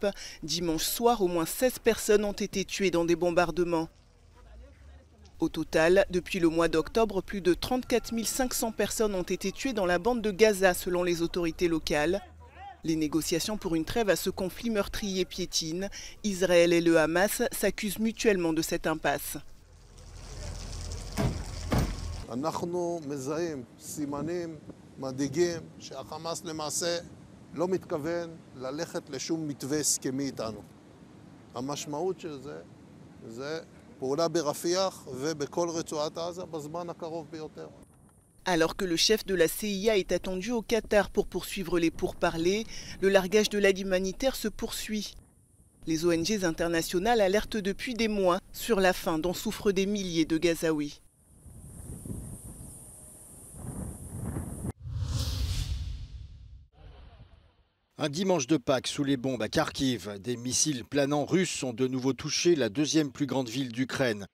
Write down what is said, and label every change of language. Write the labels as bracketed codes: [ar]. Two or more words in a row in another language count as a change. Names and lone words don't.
[fr] Dimanche soir, au moins 16 personnes ont été tuées dans des bombardements. Au total, depuis le mois d'octobre, plus de 34 500 personnes ont été tuées dans la bande de Gaza selon les autorités locales. Les négociations pour une trêve à ce conflit meurtrier piétinent. Israël et le Hamas s'accusent mutuellement de cette impasse. [he] אנחנו מזהים סימנים מדאיגים שהחמאס למעשה לא מתכוון ללכת לשום מתווה הסכמי איתנו. המשמעות של זה פעולה ברפיח ובכל רצועת עזה בזמן הקרוב ביותר. [fr] Alors que le chef de la CIA est attendu au Qatar pour poursuivre les pourparlers, le largage de l'aide humanitaire se poursuit. Les ONG internationales alertent depuis des mois sur la faim dont souffrent des milliers de Gazaouis. Un dimanche de Pâques sous les bombes à Kharkiv, des missiles planants russes ont de nouveau touché la deuxième plus grande ville d'Ukraine.